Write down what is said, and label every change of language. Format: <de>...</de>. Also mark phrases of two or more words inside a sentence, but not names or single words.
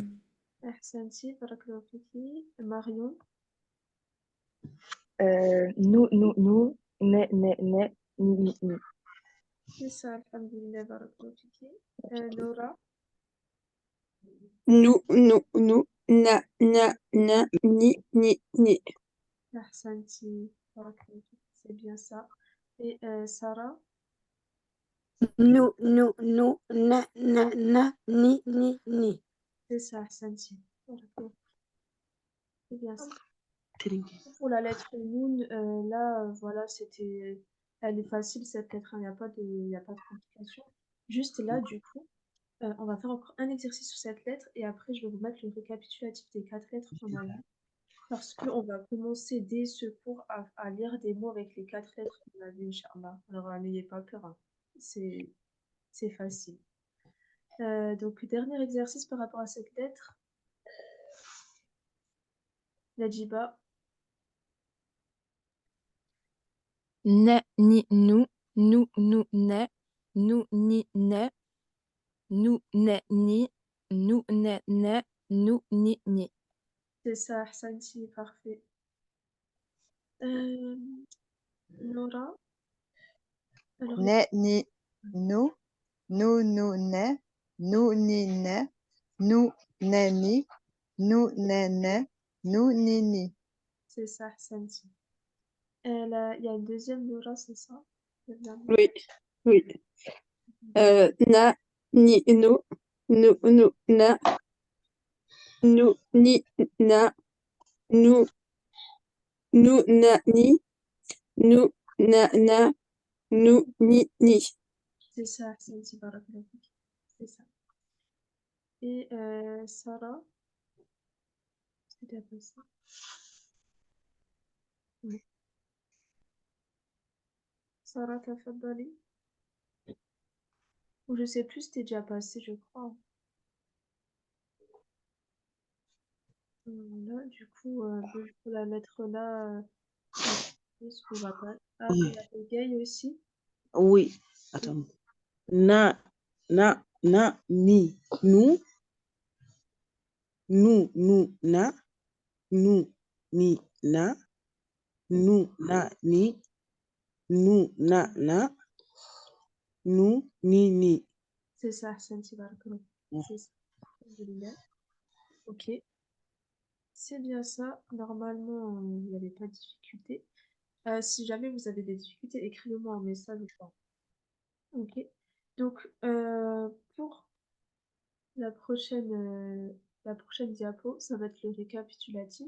<fr>Santi, Marion, Nous, ne, ni. c'est ça,</fr> <ar>الحمد لله، بارك الله فيك.</ar> <fr>Nora, Nous, na, ni. Santi,</fr> <ar>بارك الله فيك,</ar> <fr>c'est bien ça. Et Sarah, Nous, na, ni. c'est ça, Santi,</fr> <ar>بارك الله فيك,</ar> <fr>c'est bien ça. Pour la lettre Noun, là, voilà, c'était, elle est facile cette lettre, hein, il n'y a pas de complication. Juste là, du coup, on va faire encore un exercice sur cette lettre et après, je vais vous mettre le récapitulatif des 4 lettres qu'on a vues parce qu'on va commencer dès ce cours à lire des mots avec les 4 lettres qu'on a vues, Inch'Allah. Alors, n'ayez pas peur, hein. C'est facile. Donc, dernier exercice par rapport à cette lettre. Najiba, Ne, ni, nous, ne, ni, ne, ni, ni. c'est ça, Ahsanti, parfait. Nora, alors, Ne, ni, nous, ne, ni, ni, ni. c'est ça, Ahsanti. Il y a une deuxième Nora, c'est ça? Oui. Na, ni, na, ni, na, na, ni, na, ni. C'est ça,</fr> <ar>أحسنتِ، بارك الله فيك.</ar> <fr>C'est ça. Et Sarah, c'est bien passé. Oui. Sarah, tafaddali. Ou je sais plus, c'était déjà passé, je crois. Là, du coup, pour la lettre là, ce qu'on va pas. Ah, il y a le gay aussi. Oui. Attends. Na, ni, nous, na, ni, na, ni, na, ni. C'est ça,</fr> <ar>أحسنتِ، بارك الله.</ar> <fr>C'est ça. Alhamdulillah. Ok. C'est bien ça. Normalement, il n'y avait pas de difficulté. Si jamais vous avez des difficultés, écrivez-moi un message ou pas. Ok. Donc, pour la prochaine diapo, ça va être le récapitulatif.</fr>